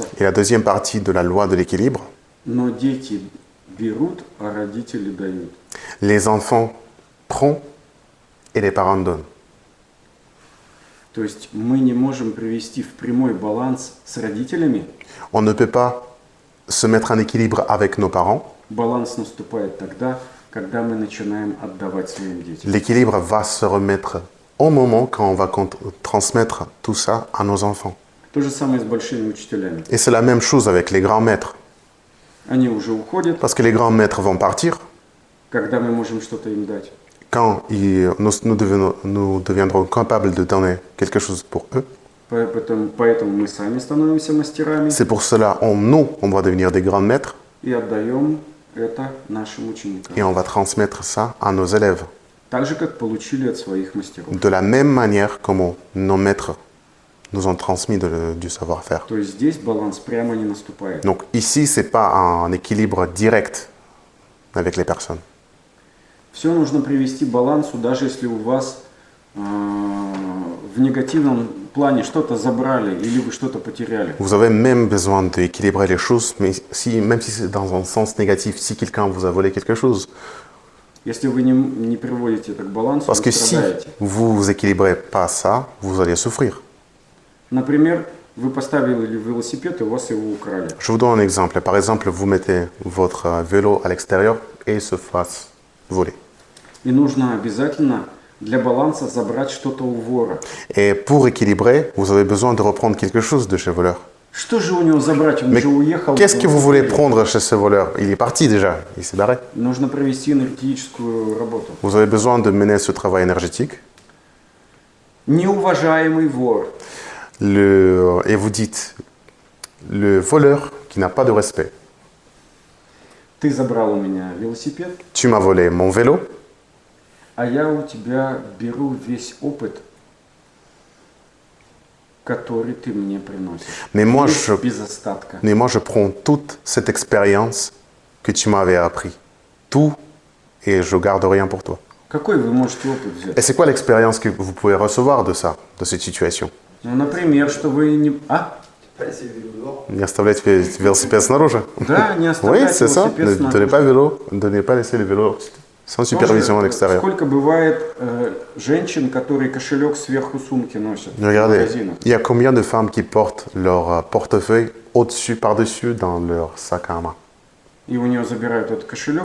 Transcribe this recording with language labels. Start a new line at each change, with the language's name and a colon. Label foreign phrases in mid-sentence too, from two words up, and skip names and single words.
French: Et la deuxième partie de la loi de l'équilibre,
Russian: Но дети берут, а родители дают.
French: les enfants prennent et les parents donnent.
Russian: То есть мы не можем привести в прямой баланс с родителями.
French: On ne peut pas se mettre en équilibre avec nos parents.
Russian: Баланс наступает тогда, когда мы начинаем отдавать своим детям.
French: L'équilibre va se remettre au moment quand on va transmettre tout ça à nos enfants.
Russian: То же самое с большими учителями.
French: Et c'est la même chose avec les grands maîtres.
Russian: Они уже уходят,
French: Parce que les grands maîtres vont partir
Russian: когда мы можем что-то им дать.
French: quand nous deviendrons capables de donner quelque chose pour eux.
Russian: Поэтому мы сами становимся мастерами
French: C'est pour cela, on doit devenir des grands maîtres
Russian: и отдаем это нашим ученикам.
French: et on va transmettre ça à nos élèves.
Russian: Так же, как получили от своих мастеров.
French: De la même manière comme nos maîtres nous ont transmis du savoir-faire.
Russian: То есть здесь баланс прямо не наступает.
French: Donc ici, ce n'est pas un équilibre direct avec les personnes.
Russian: Все нужно привести к балансу, даже если у вас в негативном плане что-то забрали или вы что-то потеряли.
French: Vous avez même besoin d'équilibrer les choses, mais même si c'est dans un sens négatif, si quelqu'un vous a volé quelque chose.
Russian: Если вы не приводите это к балансу,
French: Parce
Russian: вы
French: que si
Russian: страдаете.
French: vous n'équilibrez pas ça, vous allez souffrir.
Russian: Например, вы поставили велосипед, и у вас его украли.
French: Je vous donne un exemple. Par exemple, vous mettez votre vélo à l'extérieur et il se fasse voler.
Russian: И нужно обязательно для баланса забрать что-то у вора.
French: Et pour équilibrer, vous avez besoin de reprendre quelque chose de chez voleur.
Russian: Что же у него забрать? Он
French: Mais
Russian: же уехал.
French: qu'est-ce que vous voulez prendre chez ce voleur? Il est parti déjà, il s'est barré.
Russian: Нужно провести энергетическую работу.
French: Vous avez besoin de mener ce travail énergétique.
Russian: Неуважаемый вор.
French: Et vous dites, le voleur qui n'a pas de respect,
Russian: Ты забрал у меня велосипед,
French: tu m'as volé mon vélo,
Russian: а я у тебя беру весь опыт, который ты мне приносишь.
French: mais moi,
Russian: Без остатка.
French: je prends toute cette expérience que tu m'avais appris. Tout, et je garde rien pour toi.
Russian: Какой вы можете опыт взять?
French: Et c'est quoi l'expérience que vous pouvez recevoir de ça, de cette situation?
Russian: Ну, например, что вы не... Не оставлять велосипед снаружи? Да, не
French: Oui,
Russian: оставлять
French: c'est ça.
Russian: велосипед
French: Ne donnez pas laisser le vélo sans supervision à l'extérieur.
Russian: Сколько бывает женщин, которые кошелек сверху сумки носят в
French: Regardez,
Russian: магазинах?
French: il y a combien de femmes qui portent leur portefeuille au-dessus, par-dessus dans leur sac à main?
Russian: И у нее забирают этот кошелек,